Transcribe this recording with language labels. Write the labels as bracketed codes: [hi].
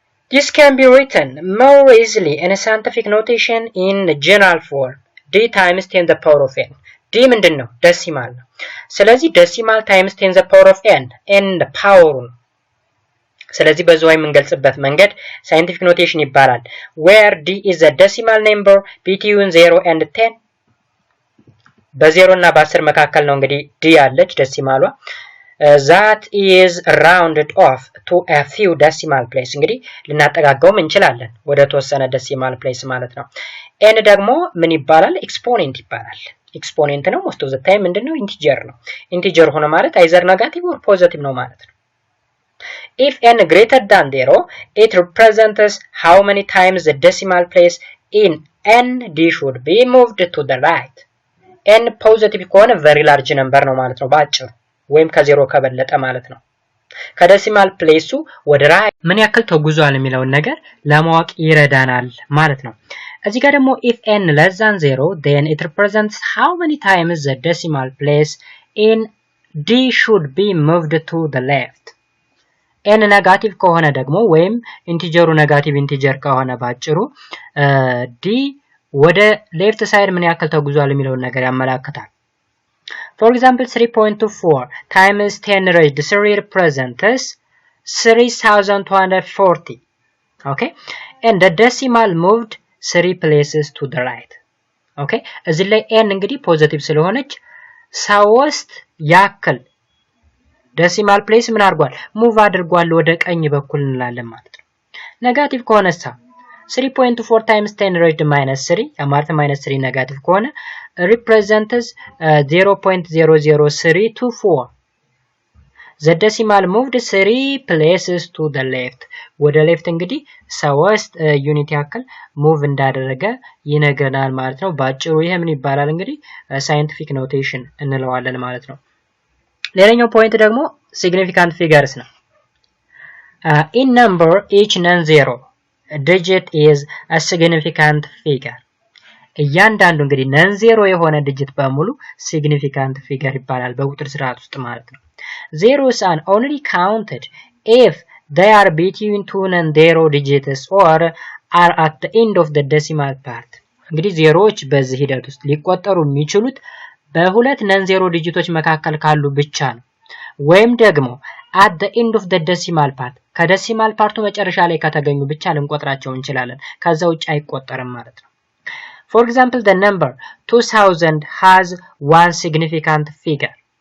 [en] This can be written more easily in a scientific notation in general form. d times 10 the power of n. d [am] ምንድን ነው? ዴሲማል ነው። ስለዚህ ዴሲማል [en] times 10 the power of n the power [am] ነው። ስለዚህ በዛው የምንገልጽበት መንገድ ሳይንቲፊክ ኖቴሽን ይባላል። [en] where d is a decimal number between 0 and 10 [am] በ0 እና በ10 መካከል ነው እንግዲህ d ያለች ዴሲማሏ [en] that is rounded off to a few decimal place [am] እንግዲህ ልናጠጋጋውም እንችላለን ወደ ተወሰነ decimal place ማለት ነው። n ደግሞ ምን ይባላል? ኤክስፖኔንት ይባላል። ኤክስፖኔንት ነው [en] most of the time [am] ምንድነው? ኢንቲጀር ነው። ኢንቲጀር ሆነ ማለት [en] either negative or positive [am] ነው ማለት ነው። [en] If n greater than 0, it represents how many times the decimal place in n d should be moved to the right. [am] n positive ከሆነ [en] very large number [am] ነው ማለት ነው ባጭሩ ወይም ከ0 ከበለጠ ማለት ነው። ከዴሲማል ፕሌሱ ወደ ራይት ምን ያክል ተጉዟል የሚለውን ነገር ለማወቅ ይረዳናል ማለት ነው። እዚህ ጋር ደግሞ [en] if n less than 0, then it represents how many times the decimal place in d should be moved to the left. [am] n ኔጋቲቭ ከሆነ ደግሞ ወይም ኢንቲጀሩ ኔጋቲቭ ኢንቲጀር ከሆነ ባጭሩ d ወደ ሌፍት ሳይድ ምን ያክል ተጉዟል የሚለውን ነገር ያመለክታል። [en] For example 3.24 times 10 raised to 3 represents 3240. Okay, and the decimal moved 3 places to the right. [am] Okay, እዚህ ላይ n እንግዲህ ፖዚቲቭ ስለሆነች 3 ያክል ዴሲማል ፕሌስ ምን አድርጓል? ሙቭ አድርጓል ወደ ቀኝ በኩል እንላለን ማለት ነው። ኔጋቲቭ ከሆነሳ 3.4 [en] times 10 raised to -3 [am] ማለት -3 ኔጋቲቭ ከሆነ [en] represents 0.00324. The decimal moved 3 places to the left. [am] ወደ ሌፍት እንግዲህ 3 ዩኒት ያክል ሙቭ እንዳደረገ ይነገናል ማለት ነው። ባጭሩ ይሄ ምን ይባላል እንግዲህ ሳይንቲፊክ ኖቴሽን እንለዋለን ማለት ነው። ሌላኛው ፖይንት ደግሞ significant figures ነው። [en] In number each non-zero digit is a significant figure. [am] እያንዳንዱ እንግዲህ non-zero የሆነ ዲጂት በሙሉ significant figure ይባላል በቁጥር ስርዓት ውስጥ ማለት ነው። [en] Zeros are only counted if they are between two non-zero digits or are at the end of the decimal part. [am] እንግዲህ ዜሮዎች በዚህ ሂደት ውስጥ ሊቆጠሩ የሚችሉት በሁለት non-zero ዲጂቶች መካከል ካሉ ብቻ ነው። ወይም ደግሞ [en] at the end of the decimal part [am] ከዴሲማል ፓርቱ መጨረሻ ላይ ከተገኙ ብቻ ልንቆጥራቸው እንችላለን። ከዛ ውጭ አይቆጠርም ማለት ነው። [en] For example, the number 2000 has one significant figure.